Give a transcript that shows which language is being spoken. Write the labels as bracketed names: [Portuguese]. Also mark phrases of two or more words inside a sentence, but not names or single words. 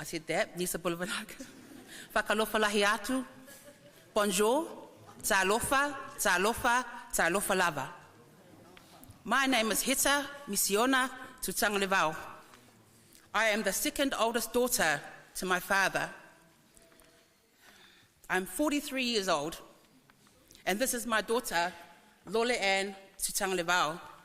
[English] said that, [Fijian] Nisa Bulavanaka, [Niuean] Whakalofa lahi atu, [Samoan] bonjour, talofa, talofa, talofa lava. [English] My name is Hita Misiona Tutagalevao. I am the second oldest daughter to my father. I'm 43 years old, and this is my daughter, Lole Ann Tutagalevao.